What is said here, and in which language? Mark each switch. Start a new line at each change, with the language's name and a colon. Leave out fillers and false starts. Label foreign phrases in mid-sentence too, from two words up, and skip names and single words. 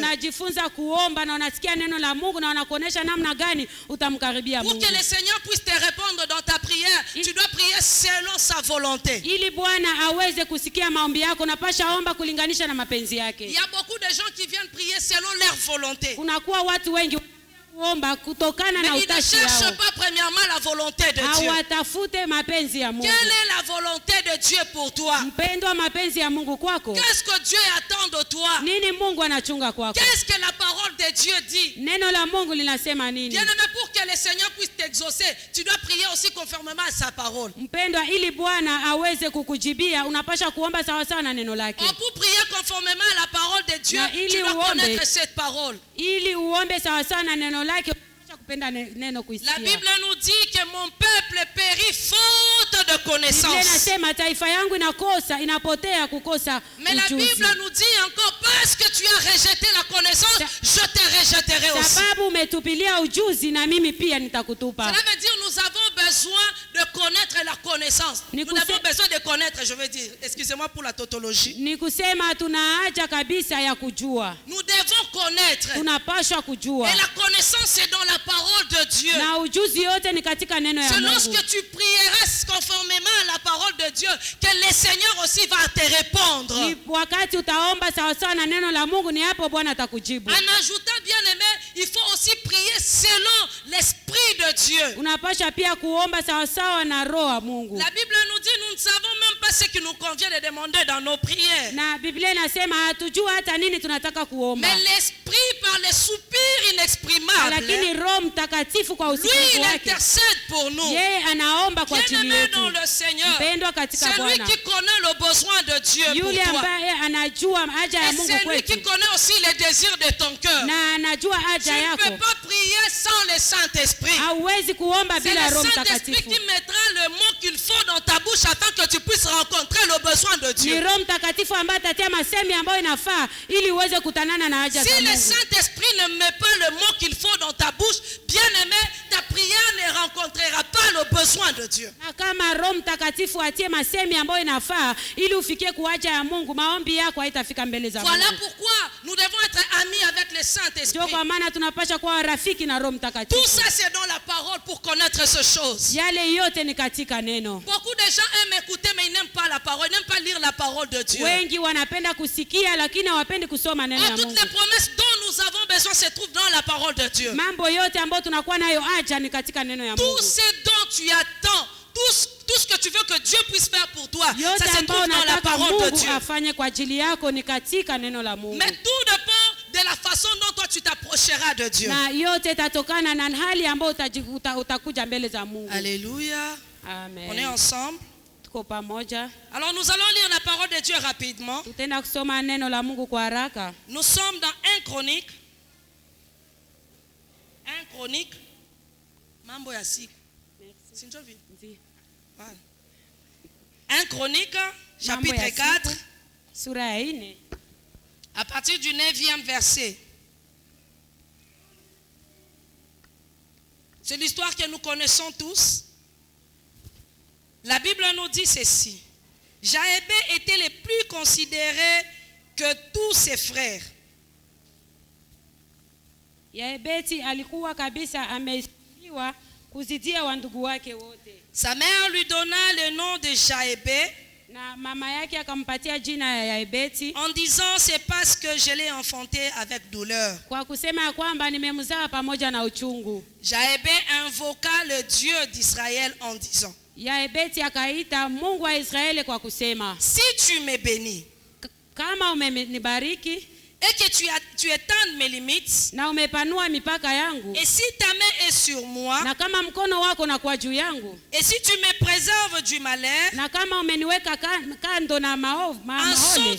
Swahili: unajifunza kuomba na unasikia neno la Mungu na wanakuonesha namna gani utamkaribia
French: Pour
Swahili: Mungu.
French: que le Seigneur puisse te répondre dans ta prière, tu dois prier selon sa volonté.
Swahili: Ili Bwana aweze kusikia maombi yako, unapasha omba kulinganisha na mapenzi
French: Il
Swahili: yake.
French: y a beaucoup de gens qui viennent prier selon leur volonté.
Swahili: Kunakuwa watu wengi kuomba kutokana na
French: Mais ils ne
Swahili: utashi
French: cherchent
Swahili: wao.
French: pas premièrement la volonté de Dieu.
Swahili: Hawatafute mapenzi ya Mungu.
French: Quelle est la volonté de Dieu pour toi?
Swahili: Mpendwa, mapenzi ya Mungu kwako
French: Qu'est-ce que Dieu attend de toi?
Swahili: nini? Mungu anachunga kwako.
French: Qu'est-ce que la parole de Dieu dit?
Swahili: Neno la Mungu linasema nini?
French: Bien-aimé, pour que le Seigneur puisse t'exaucer, tu dois prier aussi conformément à sa parole.
Swahili: Mpendwa, ili Bwana aweze kukujibia unapasha kuomba sawa sawa na neno lake.
French: Pour prier conformément à la parole de Dieu,
Swahili: Na ili
French: tu dois
Swahili: uombe.
French: connaître cette parole.
Swahili: Ili uombe sawa sawa na neno lake unapasha kupenda neno
French: La
Swahili: kuisikia.
French: Bible nous dit que mon peuple périt faute de
Swahili: Biblia
French: connaissance.
Swahili: inasema taifa yangu inapotea kukosa
French: Mais la
Swahili: ujuzi.
French: Bible nous dit encore, parce que tu as rejeté la connaissance, je te rejetterai aussi.
Swahili: Sababu umetupilia ujuzi na mimi pia nitakutupa.
French: Cela veut dire nous avons besoin de connaître la connaissance. Nous avons besoin de connaître, je veux dire, excusez-moi pour la tautologie.
Swahili: Ni kusema tuna haja kabisa ya kujua.
French: Nous devons connaître.
Swahili: Tunapaswa kujua.
French: Et la connaissance c'est dans la parole de Dieu.
Swahili: Na ujuzi yote ni katika neno ya
French: C'est
Swahili: Mungu.
French: lorsque tu prieras conformément à la parole de Dieu que le Seigneur aussi va te répondre.
Swahili: Ni wakati utaomba sawa sawa na neno la Mungu, ni hapo Bwana atakujibu.
French: En ajoutant, bien aimé, il faut aussi prier selon l'Esprit de Dieu.
Swahili: Unapasha pia kuomba sawa sawa na roho wa Mungu.
French: La Bible nous dit, nous ne savons même pas ce qui nous convient de demander dans nos prières.
Swahili: Na Biblia inasema hatujua hata nini tunataka kuomba.
French: Mais l'Esprit par par les soupirs inexprimables,
Swahili: lakini Roho Mtakatifu kwa
French: lui,
Swahili: usikivu
French: il
Swahili: wake
French: intercède pour nous.
Swahili: yeye anaomba kwa ajili
French: Bien-aimé
Swahili: yetu.
French: dans le Seigneur,
Swahili: Mpendwa katika
French: c'est lui
Swahili: Bwana,
French: qui connaît le besoin de Dieu pour
Swahili: yule
French: toi.
Swahili: ambaye anajua haja ya
French: Et
Swahili: Mungu
French: c'est lui qui
Swahili: kwetu
French: connaît aussi les désirs de ton cœur.
Swahili: na anajua
French: Tu
Swahili: haja
French: ne
Swahili: yako.
French: peux pas prier sans le Saint-Esprit.
Swahili: Hauwezi kuomba
French: C'est
Swahili: bila
French: le
Swahili: Roho
French: Saint-Esprit
Swahili: Mtakatifu.
French: qui mettra le mot qu'il faut dans ta bouche afin que tu puisses rencontrer le besoin de
Swahili: Ni
French: Dieu.
Swahili: Roho Mtakatifu ambaye atatia masemi ambayo inafaa ili uweze kutanana na haja
French: Si
Swahili: za
French: le
Swahili: Mungu.
French: Saint-Esprit ne met pas le mot qu'il faut dans ta bouche, bien-aimé, ta prière ne rencontrera pas le besoin de Dieu.
Swahili: Na kama Roho Mtakatifu atie masemi ambayo inafaa ili ufikie kuhaja ya Mungu, maombi yako haitafika mbele za
French: Voilà
Swahili: Mungu.
French: pourquoi nous devons être amis avec le
Swahili: Ndio
French: Saint-Esprit.
Swahili: kwa maana tunapaswa kuwa rafiki na Roho
French: Tout
Swahili: Mtakatifu.
French: ça, c'est dans la parole pour connaître ces choses.
Swahili: Yale yote ni katika neno.
French: Beaucoup de gens aiment écouter, mais ils n'aiment pas la parole, ils n'aiment pas lire la parole de Dieu.
Swahili: Wengi wanapenda kusikia lakini hawapendi kusoma neno ya
French: Toutes
Swahili: Mungu.
French: les promesses dont nous avons besoin se trouvent dans la parole de Dieu.
Swahili: Mambo yote ambayo tunakuwa nayo haja ni katika neno ya
French: Tout
Swahili: Mungu.
French: ce dont tu attends, tout ce que tu veux que Dieu puisse faire pour toi,
Swahili: Yote
French: ça se
Swahili: ambayo
French: trouve dans la
Swahili: nataka
French: parole de
Swahili: Mungu
French: Dieu.
Swahili: afanye kwa ajili yako ni katika neno la Mungu.
French: Mais tout dépend de la façon dont toi tu t'approcheras de Dieu.
Swahili: Na yote itatokana na hali ambayo utakuja mbele za Mungu.
French: Alléluia.
Swahili: Amen.
French: On est ensemble.
Swahili: Tuko pamoja.
French: Alors nous allons lire la parole de Dieu rapidement.
Swahili: Tutaenda kusoma neno la Mungu kwa haraka.
French: Nous sommes dans 1 Chronique. 1 Chronique.
Swahili: Mambo ya siku. Si ndio vile?
French: Voilà. 1 Chronique, chapitre
Swahili: Mambo ya
French: 4,
Swahili: siku, sura ya 4
French: à partir du 9e verset. C'est l'histoire que nous connaissons tous. La Bible nous dit ceci. Jaébé était le plus considéré que tous ses frères.
Swahili: Yaebeti alikuwa kabisa ameheshimiwa kuzidia wa ndugu wake wote.
French: Sa mère lui donna le nom de Jaébé
Swahili: Na mama yake akampatia jina ya Yaebeti
French: en disant c'est parce que je l'ai enfanté avec douleur.
Swahili: kwa kusema ya kwamba nimemzaa pamoja na uchungu.
French: Jaébé invoqua le Dieu d'Israël en disant
Swahili: Yaebeti akaita Mungu wa Israeli kwa kusema,
French: si tu me bénis
Swahili: kama umenibariki
French: et que tu étends mes limites
Swahili: na umepanua mipaka yangu,
French: et si ta main est sur moi
Swahili: na kama mkono wako na kwa juu yangu,
French: et si tu me préserves du malheur
Swahili: na kama umeniweka kando na maovu
French: en
Swahili: mahole,